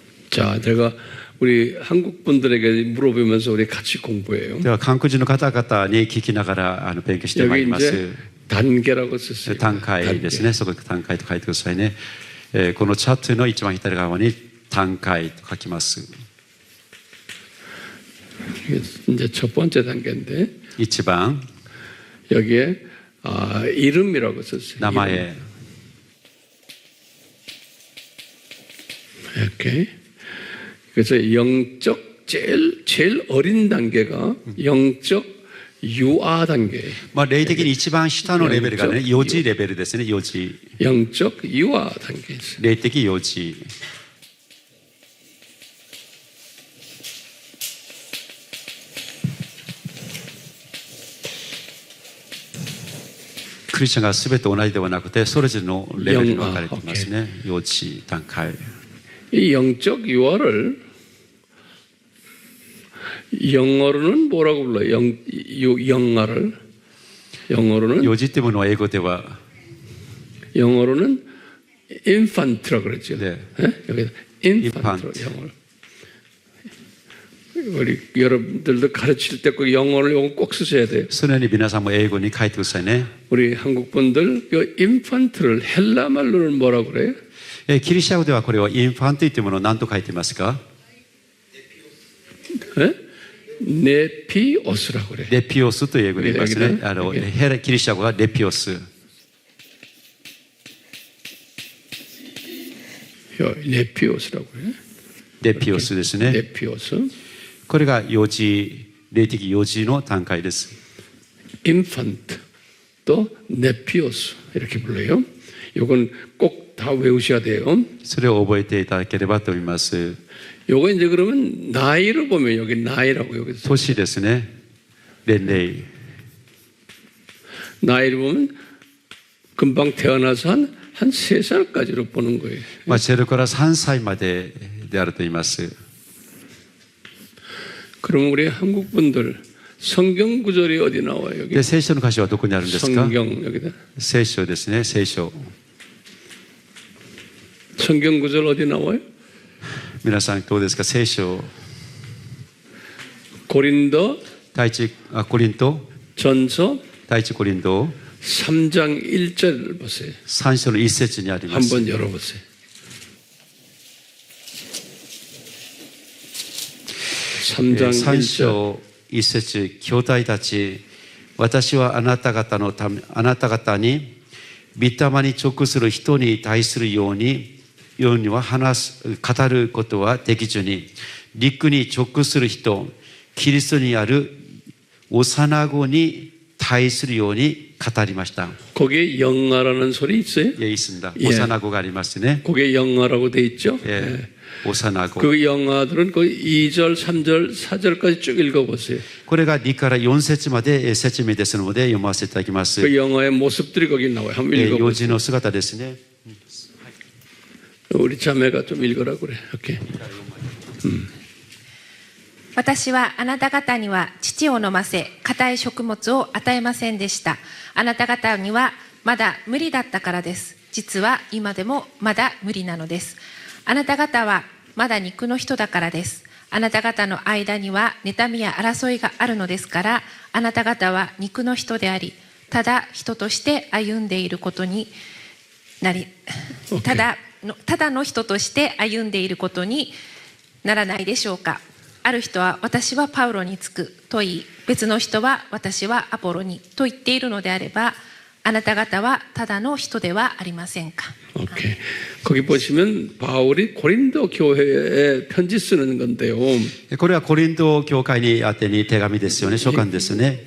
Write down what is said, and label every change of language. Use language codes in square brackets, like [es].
[ko] 자, 제가 우리 한국 분들에게 물어보면서 우리 같이 공부해요. [ja] では、韓国人の方々に聞きながら勉強してまい [ko] 여기 [ja] ります。 [ko] 이제 단계라고 썼어요. [ja] 段階ですね。そこで段階と書いてくださいね。このチャットの一番左側に段階と書きます。 [ko] 이게 이제 첫 번째 단계인데 [ja] 1番、 [ko] 여기에 이름이라고 썼어요. [ja] 名前。 [ko] 이름. 이렇게. 그래서 영적 제일 어린 단계가 영적 유아 단계. [ja] まあ、霊的に一番下のレベルがね、幼児レベルですね、幼児。 [ko] 영적 유아 단계 있어요. [ja] 霊的幼児。クリスチャンが全て同じではなくて、それぞれのレベルに分かれていますね。幼児段階。 [ko] 이 영적 유아를 영어로는 뭐라고 불러요? 영아를 영어로는 [ja] 幼児っていうものは英語では、 [ko] 영어로는 infant라고 그랬죠. 네. 예? 여기 infant로 영어를. 우리 여러분들도 가르칠 때 꼭 영어를 요거 꼭 쓰셔야 돼요. [ja] 常に皆さんも英語に書いてくださいね。 [ko] 우리 한국 분들 이 인fan트를 헬라 말로는 뭐라고 그래요? [ja] ギリシャ語ではこれはインファンティというものを何と書いていますか？ [ko] 예? 네피오스라고 그래요. [ja] レピオスという英語で言いますね。 [ko] 여기다. [ja] ギリシャ語はレピオス。 [ko] 네피오스라고 그래요. [ja] レピオスですね。 [ko] 네피오스. [ja] これが幼児、霊的幼児の段階です。 [ko] 인fan트 또 네피오스 이렇게 불러요. 이건 꼭 다 외우셔야 돼요. [ja] それを覚えていただければと思います。 [ko] 요거 이제 그러면 나이를 보면 여기 나이라고 여기 [ja] 年ですね。年齢。 [ko] 나이를 보면 금방 태어나서 한 3살까지로 보는 거예요. [ja] まあ、0から3歳までであると言います。 [ko] 그럼 우리 한국 분들 성경 구절이 어디 나와요? 여기 [ja] で、聖書の箇所はどこにあるんですか？ [ko] 성경 여기다. [ja] 聖書ですね、聖書。 [ko] 성경 구절 어디 나와요? [ja] 皆さんどうですか？聖書。 [ko] 고린도 [ja] コリント、 [ko] 전서 [ja] 第一コリント [ko] 3장 1절을 보세요. [ja] 3章の1節にあります。 [ko] 한번 열어보세요. 3장 1절. [ja] 3章1節、兄弟たち、私はあなた方に、御霊に直する人に対するようには語ることはできずに、陸に直する人、キリストにある幼子に対するように語りました。 [ko] 거기에 영아라는 소리 있어요? 예, 있습니다. 예. [ja] 오사나고가 ありますね. [ko] 거기에 영아라고 돼 있죠? 예, 오사나고. 그 영아들은 그 2절, 3절, 4절까지 쭉 읽어보세요. [ja] これが2から4節まで説明ですので読ませていただきます。 [ko] 그 영아의 모습들이 거기 나와요. 한번 [ja] 幼 [ko] 읽어보세요. [ja] 児の姿ですね。 [ko] 우리 자매가 좀 읽으라고 그래. 오케이. [ja] 私はあなた方には乳を飲ませ、硬い食物を与えませんでした。あなた方にはまだ無理だったからです。実は今でもまだ無理なのです。あなた方はまだ肉の人だからです。あなた方の間には妬みや争いがあるのですから、あなた方は肉の人であり、ただ人として歩んでいることになり、ただの人として歩んでいることにならないでしょうか。ある人は私はパウロにつくと言い、別の人は私はアポロにと言っているのであれば、あなた方はただの人ではありませんか。 [ko] 오케이. 거기 보시면 바울이 고린도 교회에 편지 쓰는 건데요. [ja] これはコリント教会に宛てに手紙ですよね。書簡ですね。